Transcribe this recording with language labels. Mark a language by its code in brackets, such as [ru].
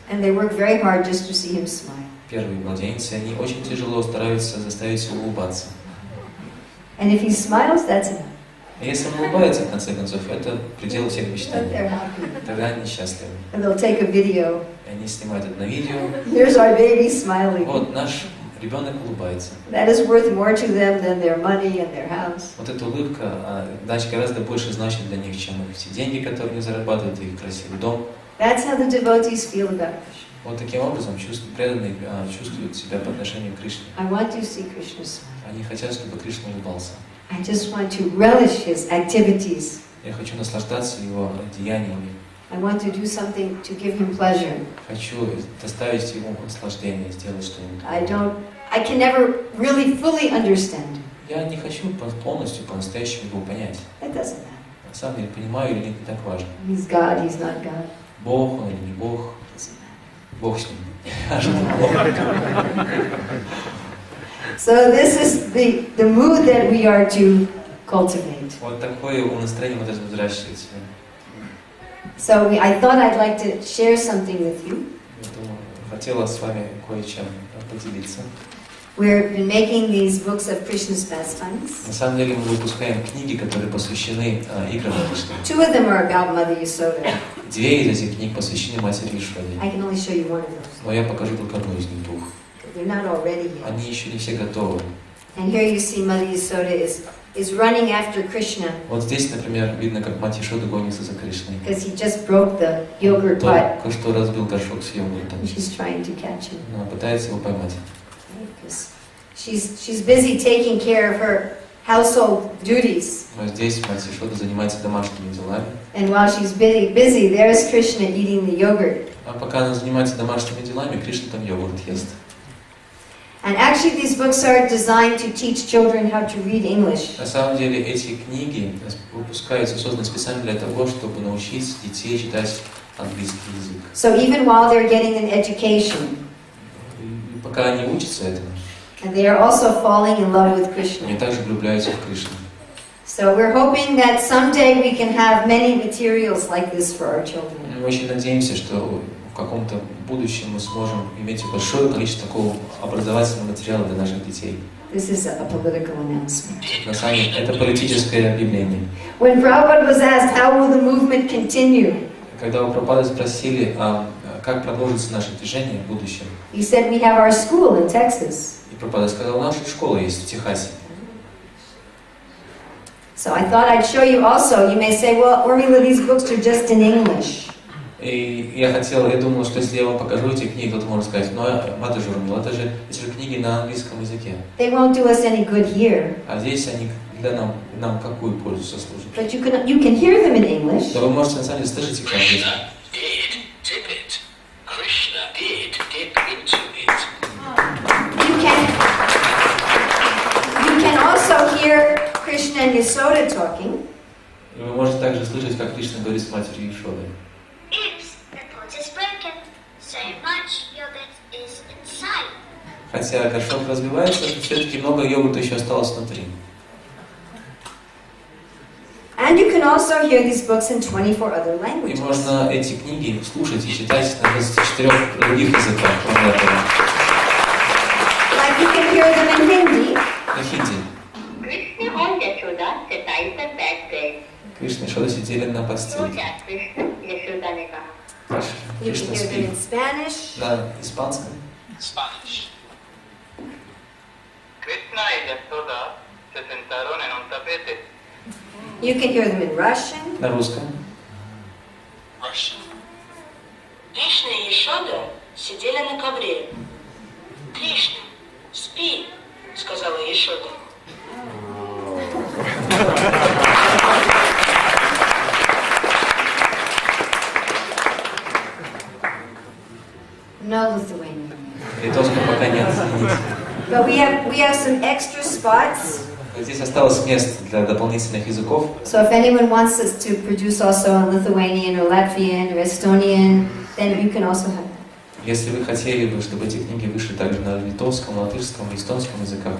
[en] And they work very hard just to see him smile. [ru] Первые младенцы, они очень тяжело стараются заставить его улыбаться. [en] And if he smiles, that's enough. [ru] И если он улыбается, в конце концов, это предел всех [en] But [ru] мечтаний. [en] they're happy. [ru] Тогда они счастливы. [en] And they'll take a video. [ru] И они снимают это на видео. [en] Here's our baby smiling. [ru] Вот наш ребенок улыбается. [en] That is worth more to them than their money and their house. [ru] Вот эта улыбка, значит, гораздо больше значит для них, чем их все деньги, которые они зарабатывают, и их красивый дом. [en] That's how the devotees feel about Krishna. [ru] Вот таким образом преданные чувствуют себя по отношению к Кришне. [en] I want to see Krishna smile. [ru] Они хотят, чтобы Кришна улыбался. [en] I just want to relish his activities. [ru] Я хочу наслаждаться его деяниями. [en] I want to do something to give him pleasure. [ru] Хочу доставить ему наслаждение, сделать что-нибудь. [en] I can never really fully understand. [ru] Я не хочу полностью, по-настоящему его понять. [en] It doesn't matter. [ru] На самом деле, понимаю или нет, не так важно. [en] He's God, he's not God. [ru] Бог он или не Бог, [en] It doesn't matter. [ru] Бог с ним. [en] So this is the mood that we are to cultivate. [ru] Вот такое настроение мы должны взращивать. [en] So I thought I'd like to share something with you. [ru] Я думаю, хотела с вами кое-чем поделиться. [en] We've been making these books of Krishna's pastimes. [ru] На самом деле мы выпускаем книги, которые посвящены играм Кришны. [en] Two of them are about Mother Yasoda. [ru] Две из этих книг посвящены матери Ишваре. [en] I can only show you one of those. [ru] Но я покажу только одну из них двух. [en] They're not all ready yet. [ru] Они еще не все готовы. [en] And here you see Mother Yasoda is running after Krishna [ru] Вот здесь, например, видно, как мать Ишода гонится за Кришной. [en] because he just broke the yogurt pot. [ru] Только что разбил горшок с йогуртом. [en] And she's trying to catch him. [ru] Она пытается его поймать. [en] Because she's busy taking care of her household duties. [ru] Но здесь мать Ишода занимается домашними делами. [en] And while she's busy, there's Krishna eating the yogurt. [ru] А пока она занимается домашними делами, Кришна там йогурт ест. [en] And actually these books are designed to teach children how to read English. [ru] На самом деле эти книги выпускаются, созданы специально для того, чтобы научить детей читать английский язык. [en] So even while they're getting an education, [ru] И пока они учатся этому, [en] and they are also falling in love with Krishna. [ru] они также влюбляются в Кришну. [en] So we're hoping that someday we can have many materials like this for our children. [ru] Мы очень надеемся, что в каком-то будущем мы сможем иметь большое количество такого образовательного материала для наших детей. [en] This is a political announcement. [ru] На самом деле, это политическое объявление. [en] When Prabhupada was asked, how will the movement continue? [ru] Когда у Прабхупады спросили, как продолжится наше движение в будущем, [en] He said, we have our school in Texas. [ru] и Прабхупада сказал, наша школа есть в Техасе. [en] So I thought I'd show you also. You may say, well, Urmila, these books are just in English. [ru] И я думал, что если я вам покажу эти книги, кто-то может сказать, Матаджи Урмила, эти же книги на английском языке. [en] They won't do us any good here. [ru] А здесь они для нам какую пользу сослужат? [en] But you can hear them in English. [ru] Да вы можете на самом деле слышать их по-английски. [en] You can also Krishna and Yasoda talking. [ru] И вы можете также слышать, как Кришна говорит с матерью Ишодой. [en] Oops, the pot is broken. So much yogurt is inside. [ru] Хотя горшок разбивается, все-таки много йогурта еще осталось внутри. [en] And you can also hear these books in 24 other [ru] И [en] languages. [ru] можно эти книги слушать и читать на 24 других языках, кроме этого. [en] Like you can hear them in Hindi, [ru] На хинди. [en] Krishna and Yashoda sit in the bed. [ru] Кришна и Ишода сидели на постели. [hi] Soja Krishna, Yashoda ne kaha. [en] you can [ru] Кришна [en] hear them [ru] спит [en] in Spanish, [ru] на испанском. [en] Spanish. [es] Krishna y Yasoda se sentaron en un tapete. [en] you can hear them in Russian, [ru] На русском. [en] Russian. [ru] Кришна и Ешода сидели на ковре. «Кришна, спи», — сказала Ешода. [en] no Lithuanian. [ru] Литовского пока нет. извините. [en] But we have some extra spots. [ru] Здесь осталось место для дополнительных языков. [en] So if anyone wants us to produce also in Lithuanian or Latvian or Estonian, then you can also have that. [ru] Если вы хотели бы, чтобы эти книги вышли также на литовском, латышском и эстонском языках,